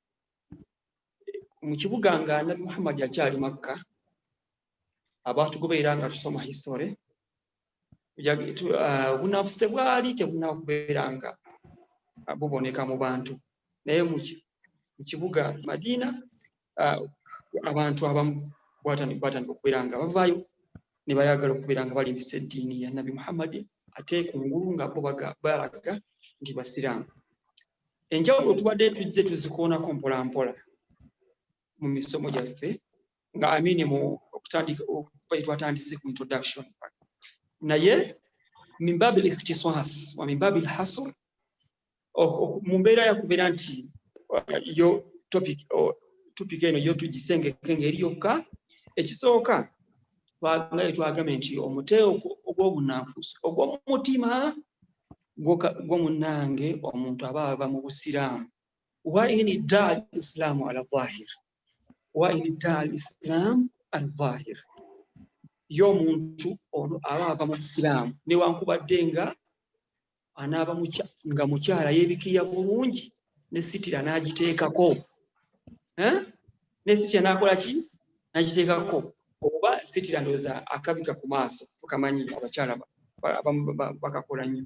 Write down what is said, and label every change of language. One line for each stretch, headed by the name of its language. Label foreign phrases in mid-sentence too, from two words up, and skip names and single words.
Ganda: Mu kibuga nga Nabbi Muhammad akyali Makka, abaatugoberera nga tusoma hisitole, obunnanfuusi tebwali tebunakubeera nga buboneka mu bantu, naye mu kibuga Madiina abantu abamu batandika okubeera nga bavaayo ne bayagala okubeera nga balimbisa eddiini ya Nabbi Muhammad ate kungulu nga bo balaga nti basiraamu. Enjawulo tubadde tujje tuzikoonako mpolampola mu misomo gyaffe nga amini mu okutandika twatandise ku introduction, naye
Arabic: من باب الاختصاص و من باب الحصر
Ganda: mu mbeera yakubeera nti yo topic eno yo tugisengeke ngeri yokka. Ekisooka nga twagambye nti omuteeko ogw'obunnanfuusi ogw'omutima gwo munnange omuntu aba ava mu busiraamu.
Arabic: وإن ادعى الإسلام على ظاهر وإن ادعى الإسلام على ظاهر,
Ganda: yo omuntu ono aba ava mu busiraamu newankubadde nga anaaba nga mukyala yeebikirira bulungi ne sitira n'agiteekako, ne sitira n'akola ki n'agiteekako, oba sitira ndowooza akabika ku maaso tukamanyi abakyala bakakola nnyo.